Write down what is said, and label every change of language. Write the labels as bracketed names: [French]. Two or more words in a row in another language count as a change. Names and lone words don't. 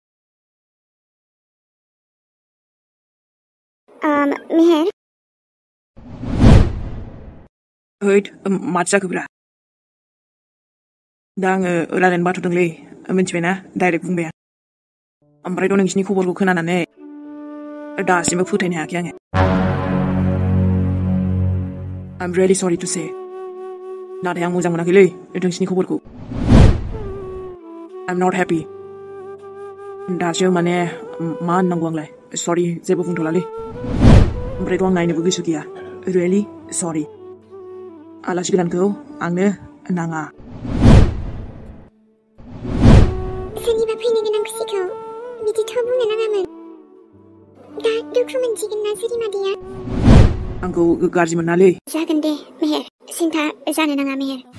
[Bodo] मेहेर हैद माथो जाखोब्रा? दा आङो रायलायनो बाथ'दोंलै मिथिबायना डाइरेक्ट बुंबाय आं। ओमफ्रायथ' नोंसिनि खबरखौ खोनानानै दासिमबो फोथायनो हायाखै आङो। [English] I'm really sorry to say [Bodo] नाथाय आं मोजां मोनाखैलै नोंसिनि खबरखौ। [English] I'm not happy [Bodo] दासो माने मा होननांगौ आंलाय सरि जेबो बुंथ'लालै। ओमफ्रायथ' आं नायनोबो गोसो गैया [English] really sorry। [Bodo] आलासि गोदानखौ आंनो नाङा। सोरनिबा फैनो गोनां खुसिखौ बिदिथ' बुंनो नाङामोन। दा दुखु मोनसिगोन ना सोरि मादैया? आंखौ गाज्रि मोनालै। जागोन दे मेहेर सिन्था जानो नाङा मेहेर।